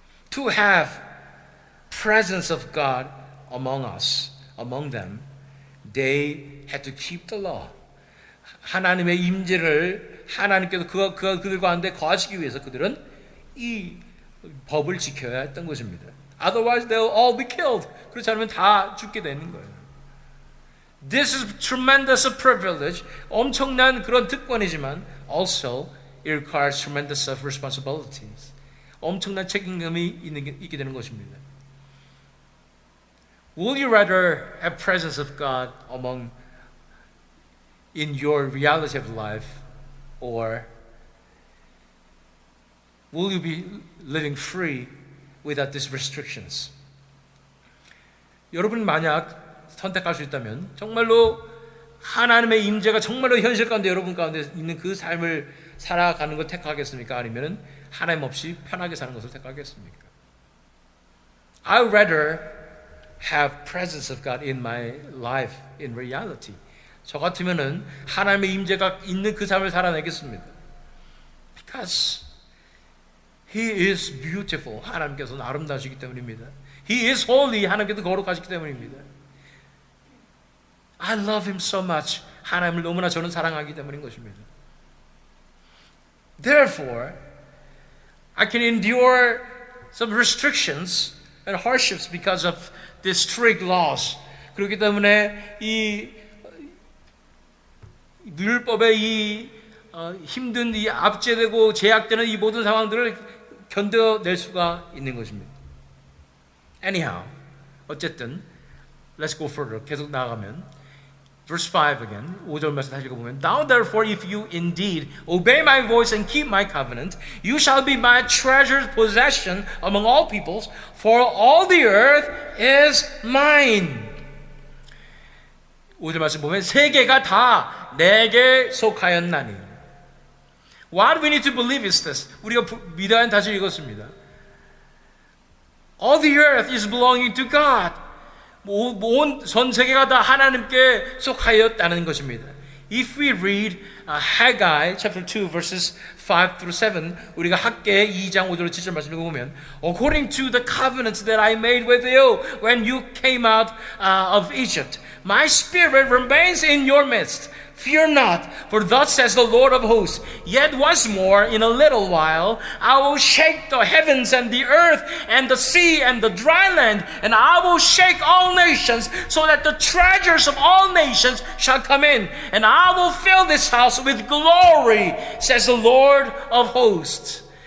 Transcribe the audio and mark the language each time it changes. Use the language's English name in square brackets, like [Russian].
[English] To have presence of God among us, among them, they had to keep the law. [Korean] 하나님의 임재를 하나님께서 그들과 한데 거하시기 위해서 그들은 이 법을 지켜야 했던 것입니다. [English] Otherwise they'll all be killed. [Korean] 그렇지 않으면 다 죽게 되는 거예요. [English] This is tremendous privilege. [Korean] 엄청난 그런 특권이지만 [English] also it requires tremendous responsibilities. [Korean] 엄청난 책임감이 있게 되는 것입니다. [English] Will you rather have presence of God in your reality of life, or will you be living free without these restrictions? [Korean] 여러분 만약 선택할 수 있다면 정말로 하나님의 임재가 정말로 현실 가운데 여러분 가운데 있는 그 삶을 살아가는 걸 택하겠습니까? 아니면 하나님 없이 편하게 사는 것을 택하겠습니까? [English] I would rather have presence of God in my life in reality. [Korean] 저 같으면은 하나님의 임재가 있는 그 삶을 살아내겠습니다. [English] Because He is beautiful. [Korean] 하나님께서는 아름다우시기 때문입니다. [English] He is holy. [Korean] 하나님께서 거룩하시기 때문입니다. [English] I love Him so much. [Korean] 하나님을 너무나 저는 사랑하기 때문인 것입니다. [English] Therefore, I can endure some restrictions and hardships because of these strict laws. [Korean] 그렇기 때문에 이 율법의 이 힘든 이 압제되고 제약되는 이 모든 상황들을 견뎌낼 수가 있는 것입니다. [English] Anyhow, [Korean] 어쨌든 [English] let's go further. [Korean] 계속 나아가면 [English] verse 5 again. [Korean] 5절 말씀 다시 읽어보면 [English] Now therefore if you indeed obey my voice and keep my covenant, you shall be my treasured possession among all peoples, for all the earth is mine. [Korean] 5절 말씀 보면 세계가 다 내게 속하였나니. [English] What we need to believe is this. [Korean] 우리가 믿어야 하는 다시 읽었습니다. [English] All the earth is belonging to God. [Korean] 온 전 세계가 다 하나님께 속하였다는 것입니다. [English] If we read Haggai chapter 2 verses 5 through 7, [Korean] 우리가 학계 2장 5절 7절 말씀을 보면 [English] According to the covenant that I made with you when you came out of Egypt, my spirit remains in your midst. Fear not, for thus says the Lord of hosts, yet once more in a little while I will shake the heavens and the earth and the sea and the dry land, and I will shake all nations, so that the treasures of all nations shall come in, and I will fill this house with glory, says the Lord of hosts.